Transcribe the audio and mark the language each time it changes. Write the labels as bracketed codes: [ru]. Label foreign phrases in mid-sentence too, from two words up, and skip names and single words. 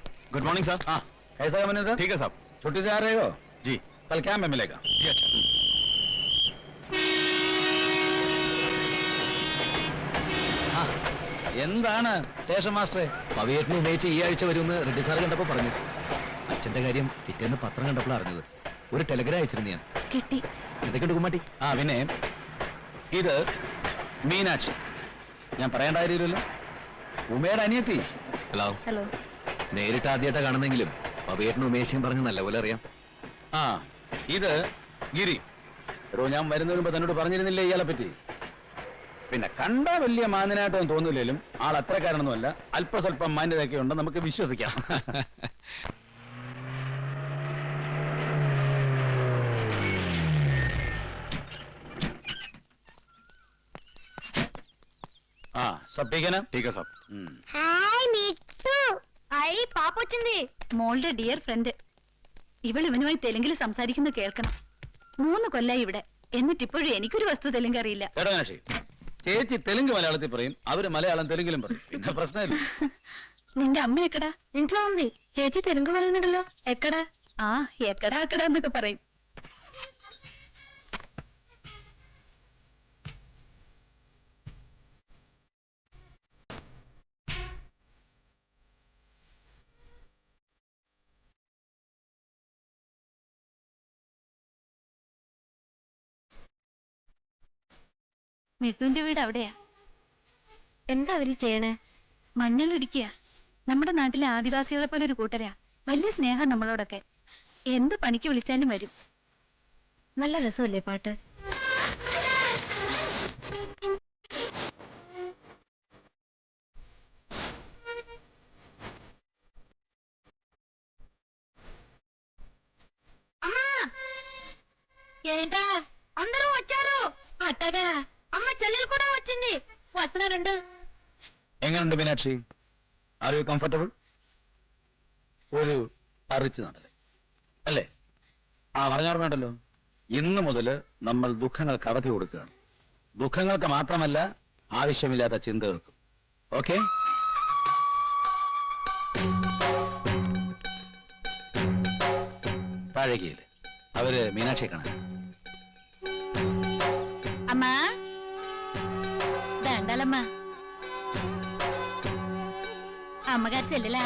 [en] Good morning sir. [hi] हाँ, कैसा है मैनेजर? ठीक है साहब। छुट्टी से आ रहे हो? जी। कल क्या में मिलेगा? जी अच्छा। [ml] എന്താണ് സ്റ്റേഷൻ മാസ്റ്ററെ? പവിയേട്ടനെ ഉപയോഗിച്ച് ഈ ആഴ്ച വരുമെന്ന് റെഡ്ഡി സാർ കണ്ടപ്പോ പറഞ്ഞു. അച്ഛന്റെ കാര്യം പിറ്റേന്ന് പത്രം കണ്ടപ്പോൾ അറിഞ്ഞത്. ഒരു ടെലഗ്രാം അയച്ചിരുന്നു ഞാൻ. കിട്ടി. എന്തൊക്കെയുണ്ട് കുമ്മാട്ടി? പിന്നെ ഇത് മീനാക്ഷി. ഞാൻ പറയേണ്ട കാര്യമില്ലല്ലോ, ഉമയുടെ അനിയത്തി. ഹലോ. ഹലോ. നേരിട്ട് ആദ്യമായിട്ടാ കാണുന്നെങ്കിലും പവിയേട്ടനും ഉമേശയും പറഞ്ഞ് നല്ലപോലെ അറിയാം. ഇത് ഗിരി. ഞാൻ വരുന്നതിന് മുമ്പ് തന്നോട് പറഞ്ഞിരുന്നില്ലേ ഇയാളെ പറ്റി? പിന്നെ കണ്ടാ വലിയ മാന്യനായിട്ടൊന്നും തോന്നില്ലെങ്കിലും ആൾ അത്രക്കാരനൊന്നുമല്ല. അല്പസ്വല്പം മാന്യതയൊക്കെ ഉണ്ട്, നമുക്ക് വിശ്വസിക്കാം. [hi] सब ठीक है ना? ठीक है साहब। [ml] ഹായ് മിത്തു. ഹായ് പാപ്പൊച്ചിന്തി. മോളുടെ [en] dear friend. [ml] ഇവളുമായി തെലുങ്കിൽ സംസാരിക്കുന്നത് കേൾക്കണം. 3 കൊല്ലായി ഇവിടെ. എന്നിട്ടിപ്പോഴും എനിക്കൊരു വസ്തു തെലുങ്ക് അറിയില്ല. ചേച്ചി തെലുങ്ക് മലയാളത്തിൽ പറയും, അവര് മലയാളം തെലുങ്കിലും പറയും. പിന്നെ പ്രശ്നമില്ല. നിന്റെ അമ്മ എക്കടാ? [te] ఇంట్లో ఉంది. [ml] ചേച്ചി തെലുങ്ക് പറയുന്നുണ്ടല്ലോ. എക്കടാ? എക്കടാ അക്കടാ എന്നൊക്കെ പറയും. മിത്തുവിന്റെ വീട് അവിടെയാ. എന്താ അവര് ചെയ്യണേ? മഞ്ഞൾ ഇടിക്കുക. നമ്മുടെ നാട്ടിലെ ആദിവാസികളെ പോലെ ഒരു കൂട്ടരാ. വലിയ സ്നേഹം നമ്മളോടൊക്കെ. എന്ത് പണിക്ക് വിളിച്ചാലും വരും. നല്ല രസമല്ലേ പാട്ട്? [te] ఏంటా అందరూ వచ్చారు? అట్టగా అమ్మ చెల్లెలు కూడా వచ్చింది. వస్తున్నారండి. [en] എങ്ങനെയുണ്ട് മീനാക്ഷി? Are you comfortable? [ml] ഒരു അറിച്ച് നടല്ലേ അല്ലേ? പറഞ്ഞോർമ്മയുണ്ടല്ലോ, ഇന്ന് മുതൽ നമ്മൾ ദുഃഖങ്ങൾക്ക് അവധി കൊടുക്കുകയാണ്. ദുഃഖങ്ങൾക്ക് മാത്രമല്ല, ആവശ്യമില്ലാത്ത ചിന്തകൾക്കും. ഓക്കെ? താഴേക്കില്ലേ അവര് മീനാക്ഷിയെ കാണാൻ. [te] అమ్మా దండాలమ్మా. అమ్మగారు చెల్లెలా?